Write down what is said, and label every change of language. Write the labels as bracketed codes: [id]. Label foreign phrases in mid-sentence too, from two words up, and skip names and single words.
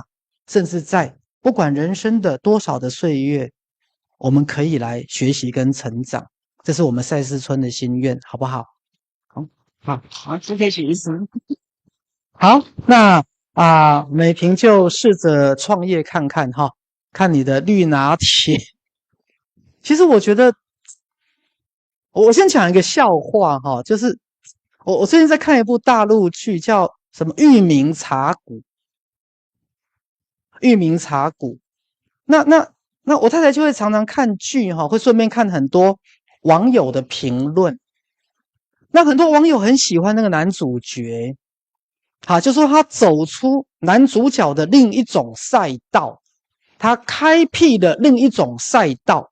[zh] 甚至在不管人生的多少的歲月，我們可以來學習跟成長，這是我們賽斯村的心願，好不好？好，謝謝徐醫師。好，那美萍就試着創業看看哈，看你的綠拿鐵。其實我覺得，我先講一個笑話哈，就是我最近在看一部大陸劇，叫什麼《裕民茶谷》。裕民茶谷，那我太太就會常常看劇哈，會順便看很多網友的評論。那很多網友很喜歡那個男主角，好，就說他走出男主角的另一種賽道，他開闢了另一種賽道。